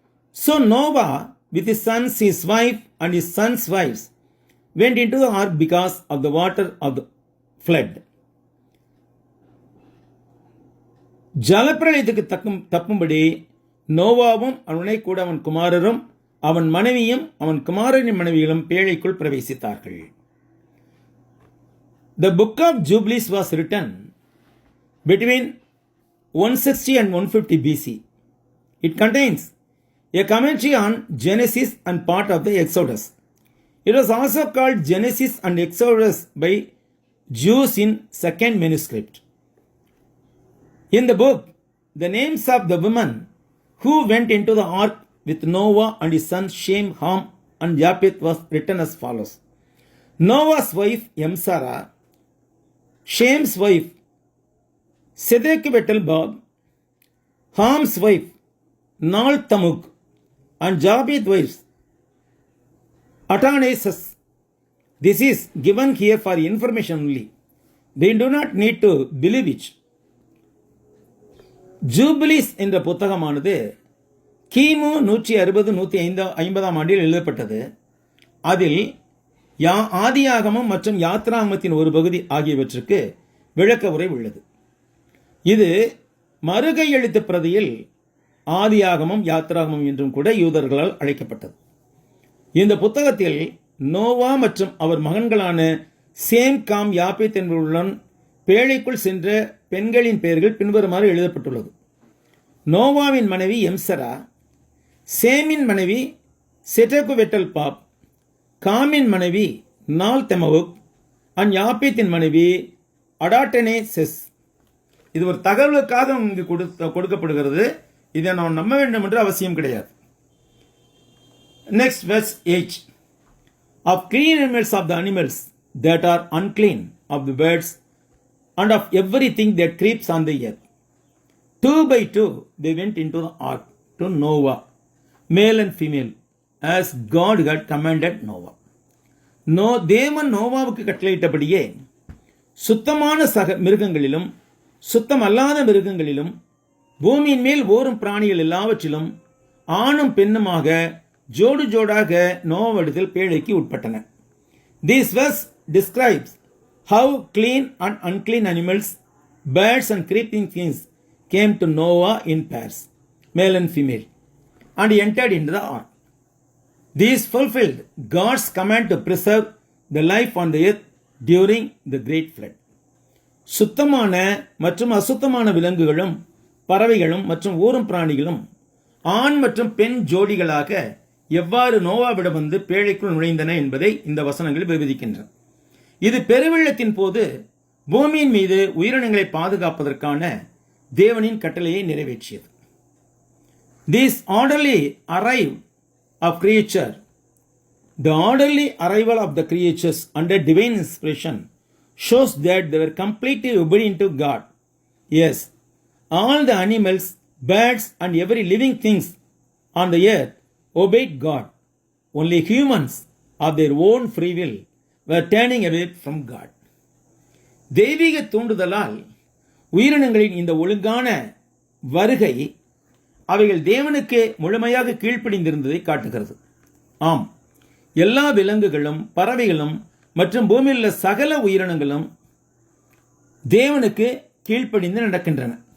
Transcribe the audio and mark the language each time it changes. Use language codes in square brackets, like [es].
[en] So Noah with his sons, his wife and his sons' wives went into the ark because of the water of the flood. [ta] ஜலப்பிரளயத்துக்கு தப்பும்படி நோவாவும் அவனை கூட அவன் குமாரரும் அவன் மனைவியும் அவன் குமாரனின் மனைவிகளும் பேழைக்குள் பிரவேசித்தார்கள். [en] The book of Jubilees was written between 160 and 150 BC. It contains a commentary on Genesis and part of the Exodus. It was also called Genesis and Exodus by Jews in second manuscript. In the book, the names of the women who went into the ark with Noah and his sons Shem, Ham and Japheth was written as follows. Noah's wife Emsara, Shem's wife Sedekbetelbab, Ham's wife Nal Tamuk, and Japheth's wife Ataneses. This is given here for information only. They do not need to believe it. [ta] ஜூபிலிஸ் என்ற புத்தகமானது கிமு 160-150 ஆண்டில் எழுதப்பட்டது. அதில் ஆதியாகமம் மற்றும் யாத்ராகமத்தின் ஒரு பகுதி ஆகியவற்றுக்கு விளக்க உரை உள்ளது. இது மறுகையெழுத்து பிரதியில் ஆதியாகமம் யாத்ராகமம் என்றும் கூட யூதர்களால் அழைக்கப்பட்டது. இந்த புத்தகத்தில் நோவா மற்றும் அவர் மகன்களான சேம், காம், யாப்பேத் என்பவர்களுடன் பேழைக்குள் சென்ற பெண்களின் பெயர்கள் பின்வருமாறு எழுதப்பட்டுள்ளது. நோவாவின் மனைவி எம்சரா, சேமின் மனைவி செட்டகுவெட்டல்பாப், காமின் மனைவி நால் தெமவுக், யாப்பேத்தின் மனைவி அடாட்டனேசெஸ். இது ஒரு தகவலுக்காக இங்கு கொடுக்கப்படுகிறது. இதை நாம் நம்ப வேண்டும் என்று அவசியம் கிடையாது. [en] Next verse 8. Of clean animals of the animals that are unclean, of the birds and of everything that creeps on the earth. 2 by 2 they went into the ark to Noah, male and female, as God had commanded Noah. [ta] தேவன் நோவாவுக்கு கட்டளையிட்டபடியே சுத்தமான மிருகங்களிலும் சுத்தமல்லாத மிருகங்களிலும் பூமியின் மேல் ஓரும் பிராணிகள் எல்லாவற்றிலும் ஆணும் பெண்ணுமாக ஜோடு ஜோடாக நோவாவிடத்தில் பேழைக்கு உட்பட்டன. [en] This verse describes how clean and unclean animals, birds and creeping things came to Noah in pairs, male and female, and entered into the ark. These fulfilled God's command to preserve the life on the earth during the great flood. [ta] சுத்தமான மற்றும் அசுத்தமான விலங்குகளும் பறவைகளும் மற்றும் ஊரும் பிராணிகளும் ஆண் மற்றும் பெண் ஜோடிகளாக எவ்வாறு நோவாவிடம் வந்து பேழைக்குள் நுழைந்தன என்பதை இந்த வசனங்கள் விவரிக்கின்றன. இது பெருவெள்ளத்தின் போது பூமியின் மீது உயிரினங்களை பாதுகாப்பதற்கான தேவனின் கட்டளையை நிறைவேற்றியது. [en] This orderly arrival of creature, the orderly arrival of the creatures under divine inspiration shows that they were completely obedient to God. Yes, all the animals, birds and every living things on the earth obeyed God. Only humans of their own free will were turning away from God. [ta] தெய்வீக தூண்டுதலால் உயிரினங்களின் இந்த ஒழுங்கான வருகை அவைகள் தேவனுக்கு முழுமையாக கீழ்ப்படிந்திருந்ததை காட்டுகிறது. ஆம், எல்லா விலங்குகளும் பறவைகளும் மற்றும் பூமியில் உள்ள சகல உயிரினங்களும் தேவனுக்கு கீழ்ப்படிந்து நடக்கின்றன.